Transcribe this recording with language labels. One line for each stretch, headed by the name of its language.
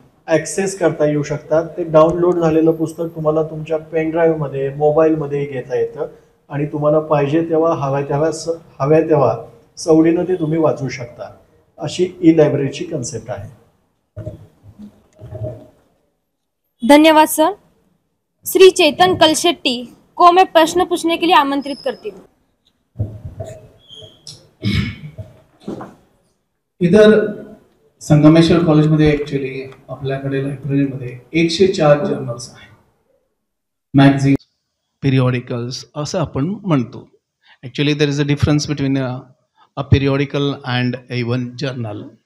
Marathi: Access करता येऊ शकतात. ते डाउनलोड झालेलं पुस्तक तुम्हाला तुमच्या पेनड्राईव्हमध्ये मोबाईलमध्ये घेता येतं आणि तुम्हाला पाहिजे तेव्हा हव्या तेव्हा सवडीनं ते तुम्ही वाचू शकता. अशी ई लायब्ररीची कन्सेप्ट आहे. धन्यवाद सर.
Hindi: श्री चेतन कलशेट्टी को मैं प्रश्न पूछने के लिए आमंत्रित करती हूँ.
Marathi: इधर संगमेश्वर कॉलेजमध्ये ॲक्च्युली आपल्याकडे लायब्ररीमध्ये 104 जर्नल्स आहेत, मॅगझिन, पिरियॉडिकल्स असं आपण म्हणतो.
English: Actually there is a difference between a periodical and even journal.